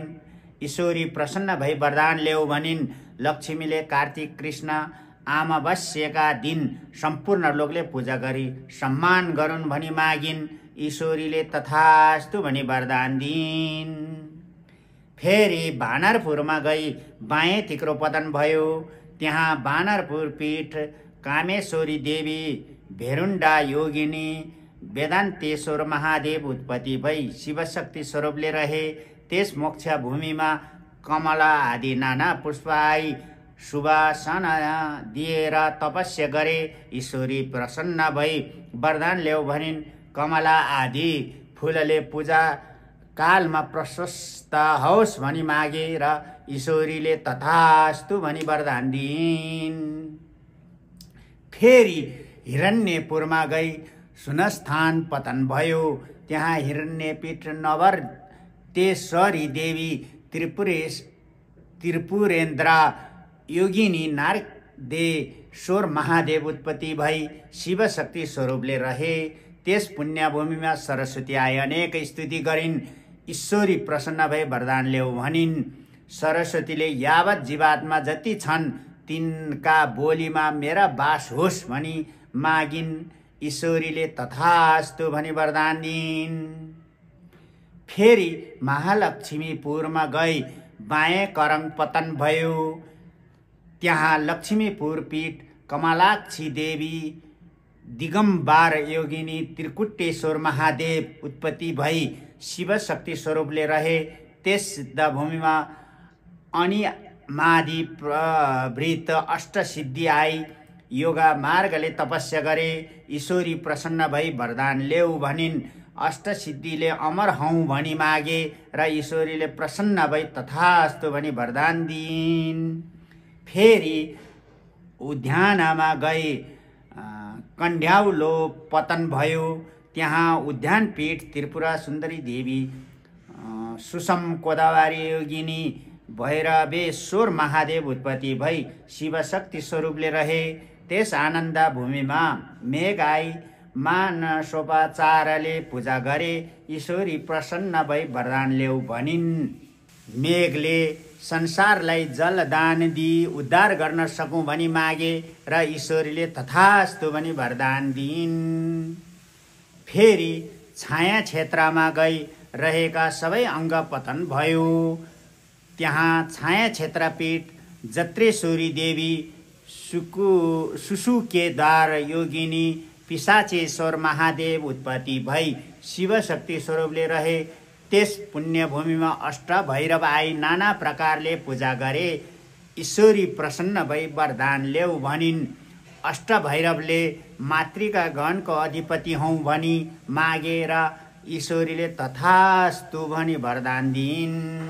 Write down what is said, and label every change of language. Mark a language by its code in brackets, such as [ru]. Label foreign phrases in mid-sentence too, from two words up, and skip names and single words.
[ne] ईश्वरी प्रसन्न भई वरदान ल्याऊ भनिन्। लक्ष्मीले कार्तिक कृष्ण अमावस्याका दिन सम्पूर्ण लोकले पूजा गरी सम्मान गरून् भनी मागिन्। ईश्वरीले तथास्तु भनी वरदान दिइन्। फेरि बानरपुरमा गई बाएँ तिग्रो पतन भयो। त्यहाँ बानरपुर पीठ कामेश्वरी देवी भेरुण्डा योगिनी वेदान्तेश्वर महादेव उत्पत्ति भई शिव शक्ति स्वरूपले रहे। त्यस मोक्ष भूमिमा कमला आदि नाना पुष्प आई सुवासना दिएर तपस्या गरे। ईश्वरी प्रसन्न भई वरदान ल्याऊ भनिन्। कमला आदि फूलले पूजा कालमा प्रशस्त होस् भनी मागे र ईश्वरीले तथास्तु भनी वरदान दिइन्। फेरि हिरण्यपुरमा गई सुनस्थान पतन भयो। त्यहाँ हिरण्यपीठ नवरतेश्वरी देवी त्रिपुरेन्द्र योगिनी नारदेश्वर महादेव उत्पत्ति भई शिव शक्ति स्वरूपले रहे। त्यस पुण्यभूमिमा सरस्वती आई अनेक स्तुति गरिन्। ईश्वरी प्रसन्न भई वरदान ल्याऊ भनिन्। सरस्वतीले यावत जीवात्मा जति छन् तिनका बोलीमा मेरा बास होस् भनी मागिन्। ईश्वरीले तथास्तु भनी वरदान दिइन्। फेरि महालक्ष्मीपुरमा गई बाएँ करङ पतन भयो। त्यहाँ लक्ष्मीपुर पीठ कमलाक्षी देवी दिगम्बार योगिनी त्रिकुटेश्वर महादेव उत्पत्ति भई शिवशक्ति स्वरूपले रहे। त्यस सिद्धभूमिमा अनिमादि प्रवृत्त अष्टसिद्धि आई। योगा मार्गले तपस्या गरे। ईश्वरी प्रसन्न भई वरदान ल्याऊ भनिन्। अष्टसिद्धिले अमर हौँ भनी मागे र ईश्वरीले प्रसन्न भई तथास्तु भनी वरदान दिइन्। फेरि उद्यानमा गई कन्ड्याउलो पतन भयो। त्यहाँ उद्यानपीठ त्रिपुरा सुन्दरी देवी सुषम कोदावारी योगिनी भैरवेश्वर महादेव उत्पत्ति भई शिवशक्ति स्वरूपले रहे। त्यस आनन्द भूमिमा मेघ आई। मानसोपचारले पूजा गरे। ईश्वरी प्रसन्न भई वरदान ल्याऊ भनिन्। मेघले संसारलाई जलदान दिई उद्धार गर्न सकौँ भनी मागे र ईश्वरीले तथास्तु भनी वरदान दिइन्। फेरि छाया क्षेत्रमा गई रहेका सबै अङ्ग पतन भयो। त्यहाँ छाया क्षेत्रपीठ जत्रेश्वरी देवी सुसुकेदार योगिनी पिशाचेश्वर महादेव उत्पत्ति भई शिवशक्ति स्वरूपले रहे। त्यस पुण्यभूमिमा अष्ट भैरव आई नाना प्रकारले पूजा गरे। ईश्वरी प्रसन्न भई वरदान ल्याऊ भनिन्। अष्ट भैरवले मातृका गणको अधिपति हौँ भनी मागे र ईश्वरीले तथास्तु भनी वरदान दिइन्।